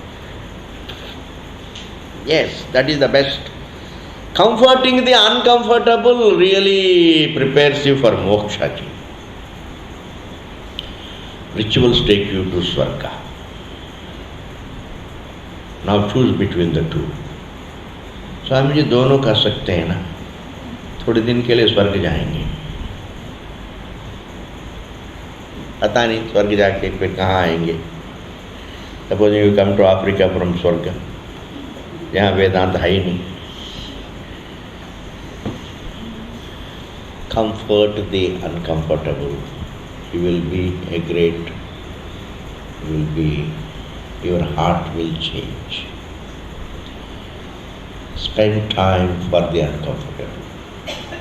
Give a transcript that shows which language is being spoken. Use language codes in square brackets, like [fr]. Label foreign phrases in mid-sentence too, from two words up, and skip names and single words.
[en] Yes, that is the best. Comforting the uncomfortable really prepares you for moksha. Rituals take you to Swarga. Now choose between the two. [hi] स्वामी जी दोनों कर सकते हैं ना, थोड़े दिन के लिए स्वर्ग जाएंगे, पता नहीं स्वर्ग जाके फिर कहाँ आएंगे. [en] Suppose you come to Africa from स्वर्ग, [hi] जहाँ वेदांत है ही नहीं. [en] Comfort the uncomfortable. You will be a great, your heart will change. Spend time for the uncomfortable.